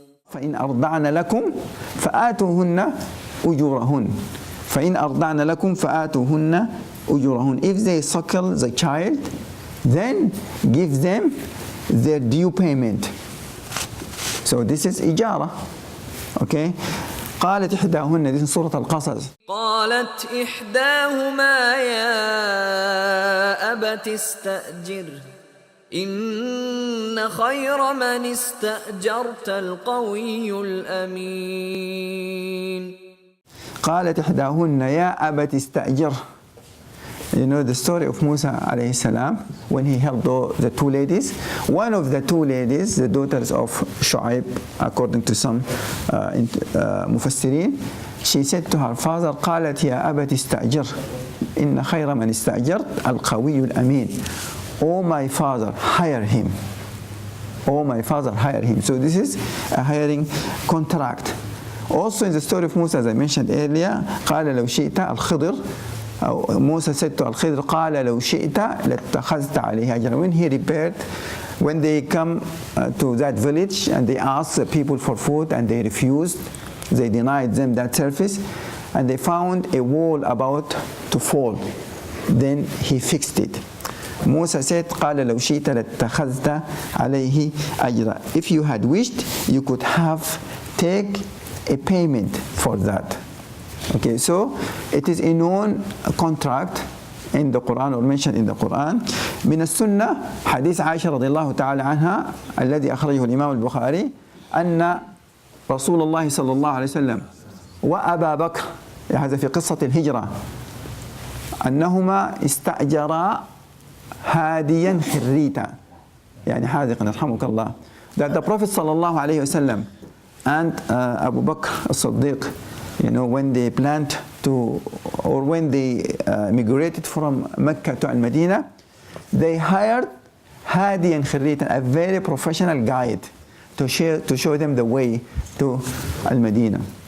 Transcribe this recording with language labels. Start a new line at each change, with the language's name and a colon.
Arabic: فإن أرضعن لكم فآتوهن أجورهن. فإن أرضعن لكم فآتوهن أجورهن.
English: If they suckle the child, then give them their due payment. So this is إجارة. Okay.
Arabic: قالت إحداهن,
English: this is
Arabic: سورة القصص. قالت إحداهما يا أبت استأجره إن خير من استأجرت القوي الأمين. قالت إحداهن يا أبت استأجره.
English: You know the story of Musa alayhi salam, when he helped the two ladies. One of the two ladies, the daughters of Shu'aib, according to some mufassirin, she said to her father,
Arabic: قالت يا أبت استأجر إن خير من استأجرت القوي الأمين.
English: Oh my father, hire him. Oh my father, hire him. So this is a hiring contract. Also in the story of Musa, as I mentioned earlier,
Arabic: قال لو شئت الخضر,
English: Musa said to Al-Khidr,
Arabic: قال لو شئت لاتخذت عليه أجرا.
English: When he repaired, when they come to that village and they asked the people for food and they refused, they denied them that service, and they found a wall about to fall, then he fixed it. Musa said,
Arabic: قال لو شئت لاتخذت عليه أجرا.
English: If you had wished, you could have take a payment for that. Okay, so it is a known contract in the Quran, or mentioned in the Quran.
Arabic: من السنة حديث عائشة رضي الله تعالى عنها الذي أخرجه الإمام البخاري أن رسول الله صلى الله عليه وسلم وأبا بكر، هذا في قصة الهجرة، أنهما استأجرا هاديا خريتا، يعني حاذقا يرحمك الله.
English: That the Prophet صلى الله عليه وسلم and Abu Bakr as-Siddiq, you know, when they planned to, or when they migrated from Mecca to Al-Madinah, they hired Hadi and Khirritan, a very professional guide, to show them the way to Al-Madinah.